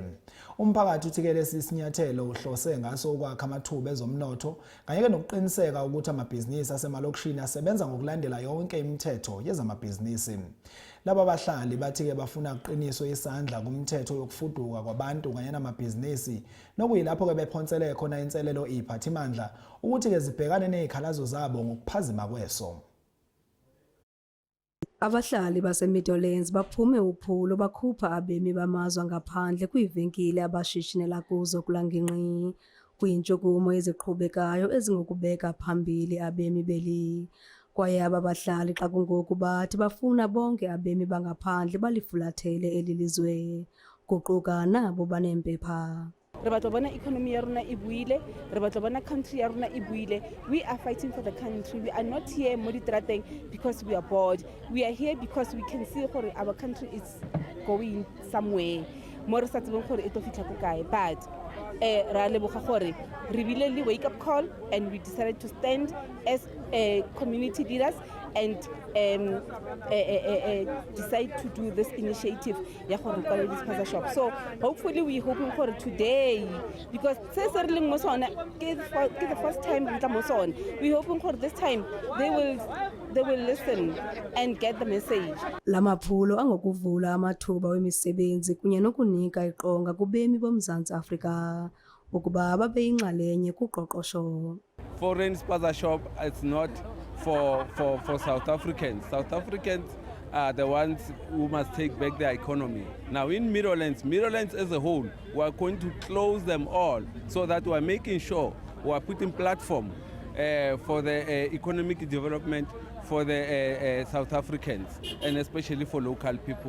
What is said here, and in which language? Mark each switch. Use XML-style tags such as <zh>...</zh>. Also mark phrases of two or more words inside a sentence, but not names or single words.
<zu>Umphakathi uthike lesi sinyathelo uhlose ngaso ukwakha amathuba ezomnotho kanye nokuqiniseka ukuthi amabhizinisi asemalokishini asebenza ngokulandela yonke imithetho yezamabhizinisi. Laba bahlali bathi-ke bafuna uqiniswe isandla kumthetho yokufuduka kwabantu kanye namabhizinisi nokuyilapho-ke bephonsele khona inselelo iphathimandla ukuthi-ke zibhekane nezikhalazo zabo ngokuphazima kweso.</zu> <xh>Abahlali baseMidlands baphume uphulo bakhupha abemi bamazwe ngaphandle kwiivenkile abashishinela kuzo kulangingqi kuyintshukumo eziqhubekayo ezingokubeka phambili abemi beli. Kwaye aba bahlali xa kungoku bathi bafuna bonke abemi bangaphandle balifulathele eli lizwe kuquka nabo banempepha.</xh> <tn>Re batla bona economy ya rona e buile, re batla bona country ya rona e buile.</tn> <en>We are fighting for the country. We are not here</en> <tn>mo ditrateng</tn> <en>because we are bored. We are here because we can see gore our country is going somewhere.</en> <tn>Mo re sa tsebeng gore e tlo fitla ko kae,</tn> <en>but</en> <tn>ra leboga gore re bile le</tn> <en>wake up call and we decided to stand as community leaders and decide to do this initiative</en> <tn>ya gore kwa</tn> <en>this spaza shop. So hopefully we hoping for today because</en> <tn>se se re leng mo sona ke</tn> <en>the first time</en> <tn>re tla mo sona.</tn> <en>We hoping for this time they will listen and get the message.</en> <xh>Lamaphulo angokuvula amathuba wemisebenzi kunye nokunika iqonga kubemi boMzantsi Afrika ukuba babe yinxalenye kuqoqosho.</xh> <en>Foreign spaza shop is not for South Africans. South Africans are the ones who must take back their economy. Now in Midlands as a whole, we are going to close them all so that we are making sure we are putting platform for the economic development for the South Africans and especially for local people.</en>